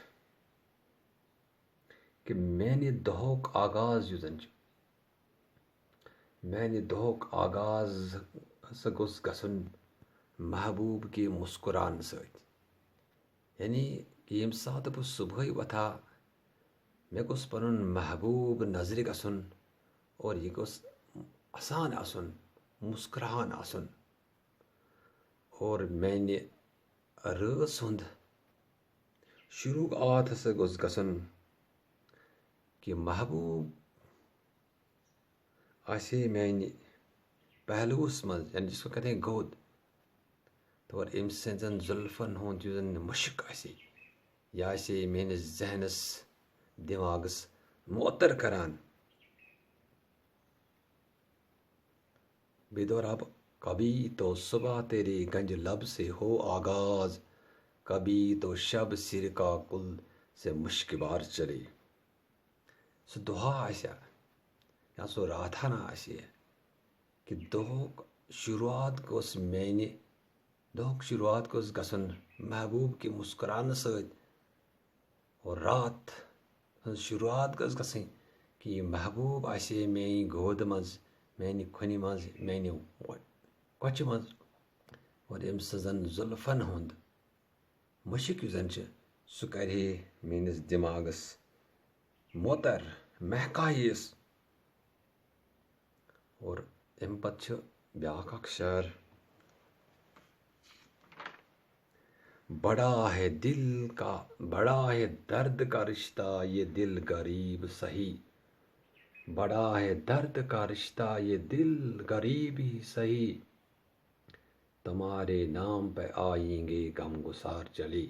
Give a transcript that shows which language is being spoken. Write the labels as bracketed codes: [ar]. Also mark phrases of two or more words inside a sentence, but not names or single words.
[ks] کہ میانہِ دۄہُک آغاز یُس زن چھُ، میانہِ دۄہُک آغاز ہسا گوٚژھ گژھُن محبوب کے مسکراونہٕ سۭتۍ. یعنی کہ ییٚمہِ ساتہٕ بہٕ صبحٲے وۄتھا مےٚ گوٚژھ پنُن محبوب نظرِ گژھُن اور یہِ گوٚژھ اَسان آسُن، مسکراہان آسُن، اور میانہِ رٲژ ہُنٛد شروعات ہسا گوٚژھ گژھُن کہ محبوب آسے میانہِ پہلوس منٛز، یعنی [ur] جس کو کہتے ہیں گود، تو [ks] اور أمۍ سٕنٛزن زُلفن ہُنٛد یُس زن مُشک آسے یہِ آسے میٲنِس ذہنس دٮ۪ماغس معطر کران. بیٚیہِ دہراو بہٕ [ur] کبھی تو صبح تیرے گنج لب سے ہو آغاز، کبھی تو شب سر کا کل سے مشک بار چلے. [ks] سُہ دُہا آسیا یا سُہ راتھانا آسہِ کہ دۄہُک شروعات گوٚژھ گژھُن محبوب کے مسکراونہٕ سۭتۍ، اور رات ہٕنٛز شروعات گٔژھ گژھٕنۍ کہ یہِ محبوب آسہِ میانہِ گودٕ منٛز، میانہِ کھۄنہِ منٛز، میانہِ کۄچہِ منٛز، اور أمۍ سٕنٛزن زُلفن ہُنٛد مُشک یُس زن چھُ سُہ کرِہے میٲنِس دٮ۪ماغس معطر، مہکاییس. [ur] اور [ks] امہِ پتہٕ چھُ بیٛاکھ اکھ شعر: [ur] بڑا ہے درد کا رشتہ یہ دل غریب سہی، بڑا ہے درد کا رشتہ یہ دل غریب ہی سہی، تمہارے نام پہ آئیں گے غم گسار چلے.